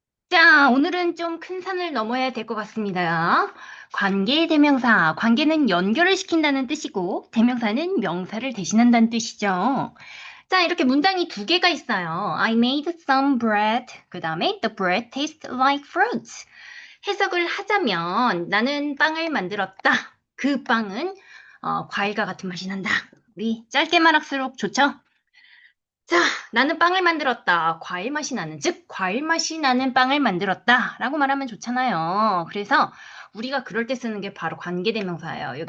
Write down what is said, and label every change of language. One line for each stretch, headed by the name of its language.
Korean: 자, 오늘은 좀 큰 산을 넘어야 될 것 같습니다. 관계대명사. 관계는 연결을 시킨다는 뜻이고, 대명사는 명사를 대신한다는 뜻이죠. 자, 이렇게 문장이 두 개가 있어요.
English: I made some bread.
Korean: 그 다음에
English: the bread tastes like fruits.
Korean: 해석을 하자면 나는 빵을 만들었다. 그 빵은 과일과 같은 맛이 난다. 우리 짧게 말할수록 좋죠? 자, 나는 빵을 만들었다. 과일 맛이 나는, 즉, 과일 맛이 나는 빵을 만들었다. 라고 말하면 좋잖아요. 그래서 우리가 그럴 때 쓰는 게 바로 관계대명사예요.